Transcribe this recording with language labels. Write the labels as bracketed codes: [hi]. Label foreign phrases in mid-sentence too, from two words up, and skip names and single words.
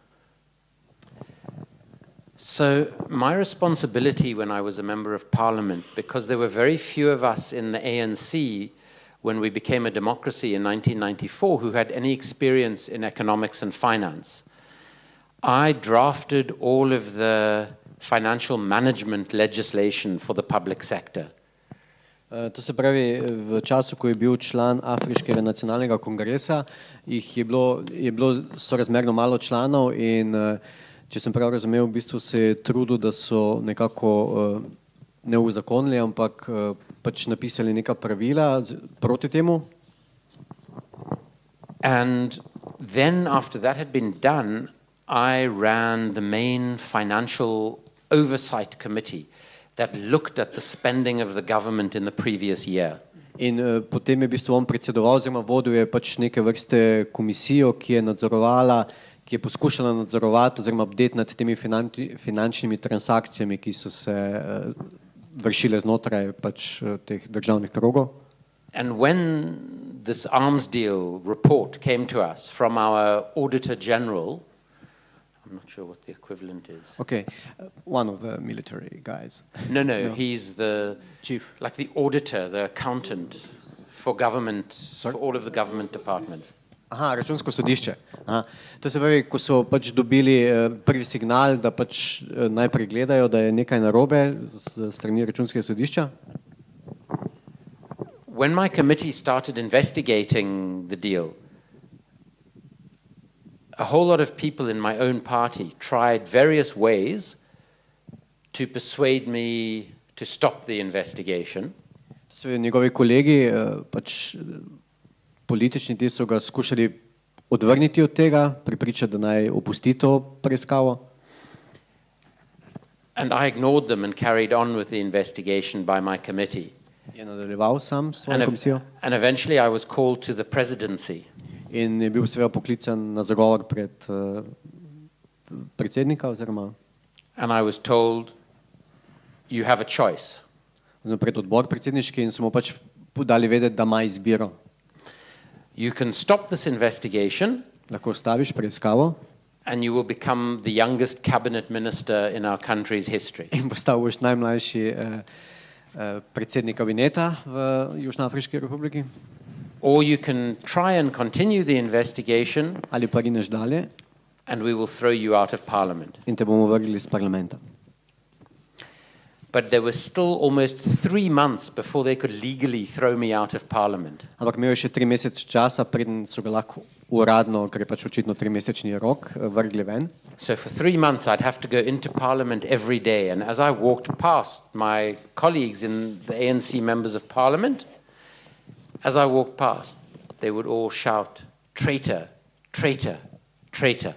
[en] So my responsibility when I was a member of parliament, because there were very few of us in the ANC when we became a democracy in 1994 who had any experience in economics and finance, I drafted all of the financial management legislation for the public sector. [sl] To se pravi, v času, ko je bil član Afriškega nacionalnega kongresa, je bilo sorazmerno malo članov in če sem prav razumel, v bistvu se je trudil, da so nekako ne uzakonili, ampak pač napisali neka pravila proti temu. [en] And then after that had been done, I ran the main financial oversight committee that looked at the spending of the government in the previous year. [sl] In potem je v bistvu on predsedoval, oziroma vodil je pač neke vrste komisijo, ki je nadzorovala, ki je poskušala nadzorovati oziroma bdeti nad temi finančnimi transakcijami, ki so se vršile znotraj pač teh državnih krogov. [en] And when this arms deal report came to us from our Auditor General, I'm not sure what the equivalent is. Okay, one of the military guys. No, he's the chief, like the auditor, the accountant for government, for all of the government departments. [sl] Aha, računsko sodišče. Aha. To se pravi, ko so pač dobili prvi signal, da pač najprej gledajo, da je nekaj narobe z strani računskega sodišča. [en] When my committee started investigating the deal, a whole lot of people in my own party tried various ways to persuade me to stop the investigation. [sl] To so njegovi kolegi, pač politični, ti so ga skušali odvrniti od tega, prepričati, da naj opusti to preiskavo. [en] And I ignored them and carried on with the investigation by my committee. [sl] Je nadaljeval sam s svojo komisijo. [en] And eventually I was called to the presidency. [sl] In je bil seveda poklican na zagovor pred predsednika oziroma. [en] And I was told, you have a choice. [sl] Pred odbor predsedniški in smo pač dali vedeti, da ima izbiro. [en] You can stop this investigation. [sl] Lahko ustaviš preiskavo. [en] And you will become the youngest cabinet minister in our country's history. [sl] In postal boš najmlajši predsednik kabineta v Južnoafriški republiki. [en] Or you can try and continue the investigation. [sl] Ali pa rineš dalje. [en] And we will throw you out of parliament. [sl] In te bomo vrgli iz parlamenta. [en] But there was still almost 3 months before they could legally throw me out of parliament. [sl] Ampak imel je še 3 mesece časa, preden so ga lahko uradno, ker je pač očitno 3-mesečni rok, vrgli ven. [en] So for 3 months I'd have to go into parliament every day, and as I walked past my colleagues in the ANC members of parliament, as I walked past, they would all shout, traitor, traitor, traitor.